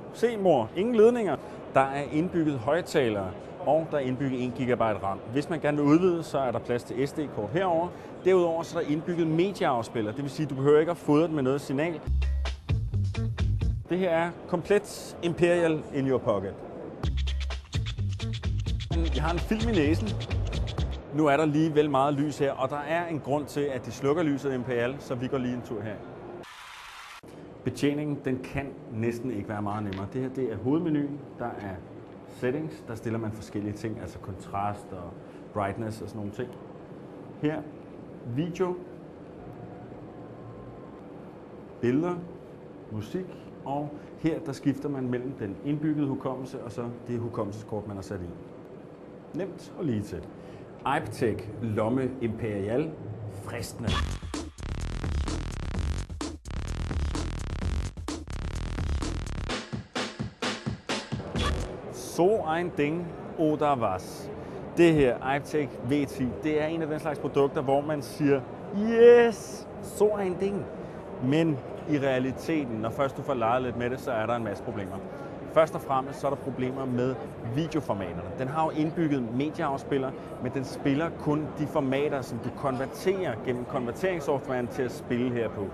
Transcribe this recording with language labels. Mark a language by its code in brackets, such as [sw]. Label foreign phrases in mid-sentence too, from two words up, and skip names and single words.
[da] Se mor, ingen ledninger. Der er indbygget højttalere, og der er indbygget 1 GB RAM. Hvis man gerne vil udvide, så er der plads til SD-kort herover. Derudover så er der indbygget medieafspiller, det vil sige, at du behøver ikke at fodre den med noget signal. Det her er komplet Imperial [en] in your pocket. [da] Jeg har en film i næsen. Nu er der lige vel meget lys her, og der er en grund til, at de slukker lyset Imperial, så vi går lige en tur her. Betjeningen, den kan næsten ikke være meget nemmere. Det her, det er hovedmenuen. Der er settings, der stiller man forskellige ting, altså kontrast og brightness og sådan nogle ting. Her, video, billeder, musik, og her, der skifter man mellem den indbyggede hukommelse og så det hukommelseskort, man har sat i. Nemt og lige til. iPtech Lomme Imperial, fristende. [de] So ein Ding oder was? [da] Det her iPtech V10, det er en af den slags produkter, hvor man siger, yes, [de] so ein Ding. [da] Men i realiteten, når først du får leget lidt med det, så er der en masse problemer. Først og fremmest så er der problemer med videoformaterne. Den har jo indbygget medieafspiller, men den spiller kun de formater, som du konverterer gennem konverteringssoftwaren til at spille her på.